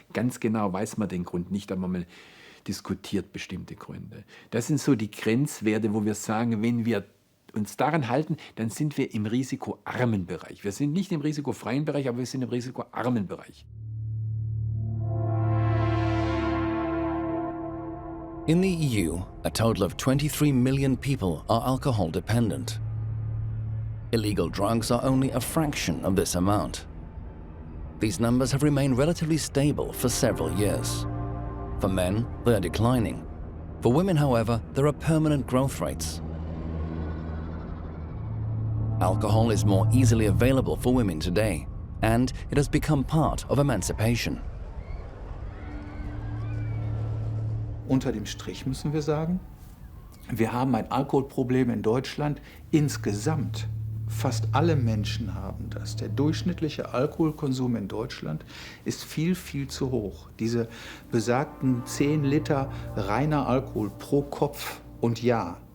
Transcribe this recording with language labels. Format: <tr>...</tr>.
<de>Ganz genau weiß man den Grund nicht, aber man diskutiert bestimmte Gründe. Das sind so die Grenzwerte, wo wir sagen, wenn wir uns daran halten, dann sind wir im risikoarmen Bereich. Wir sind nicht im risikofreien Bereich, aber wir sind im risikoarmen Bereich.</de> <en>In the EU, a total of 23 million people are alcohol dependent. Illegal drugs are only a fraction of this amount. These numbers have remained relatively stable for several years. For men, they are declining. For women, however, there are permanent growth rates. Alcohol is more easily available for women today, and it has become part of emancipation.</en> <de>Unter dem Strich müssen wir sagen, wir haben ein Alkoholproblem in Deutschland insgesamt. Fast alle Menschen haben das. Der durchschnittliche Alkoholkonsum in Deutschland ist viel, viel zu hoch. Diese besagten 10 Liter reiner Alkohol pro Kopf und Jahr.</de>